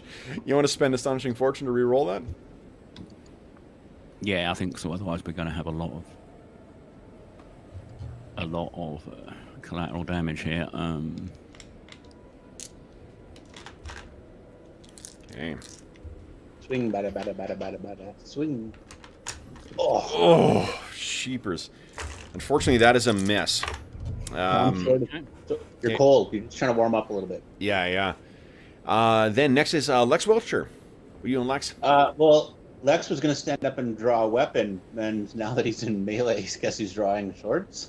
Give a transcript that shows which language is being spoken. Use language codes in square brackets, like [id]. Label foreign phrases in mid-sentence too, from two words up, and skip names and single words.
[en] You want to spend Astonishing Fortune to re-roll that? Yeah, I think so. Otherwise, we're going to have a lot of collateral damage here. Okay. Swing, bada, bada, bada, bada, bada. Swing. Oh, sheepers. Unfortunately, that is a miss. You're cold. You're just trying to warm up a little bit. Yeah. Then next is Lex Wiltshire. What are you doing, Lex? Well, Lex was going to stand up and draw a weapon, and now that he's in melee, I guess he's drawing swords.